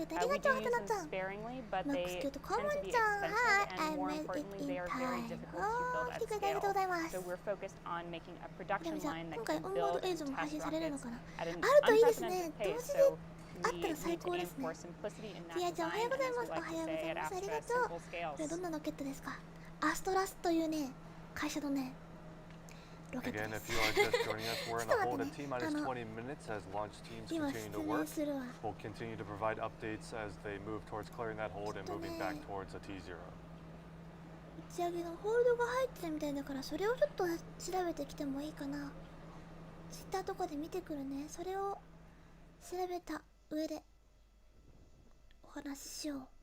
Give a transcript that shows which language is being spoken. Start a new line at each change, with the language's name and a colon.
English: We do use them sparingly, but they tend to be expensive, and more importantly, they are very difficult to build at scale. So we're focused on making a production line that can build and test rockets at an unprecedented pace. So we need to aim for simplicity in that design, and as we like to say at Astra, simple scales.
Japanese: これどんなロケットですか？アストラスというね、会社のね。
English: Again, if you are just joining us, we're in a hold at T-minus 20 minutes as launch teams continue to work. We'll continue to provide updates as they move towards clearing that hold and moving back towards a T0.
Japanese: 打ち上げのホールドが入ってるみたいだから、それをちょっと調べてきてもいいかな。ツイッターとかで見てくるね。それを調べた上でお話ししよう。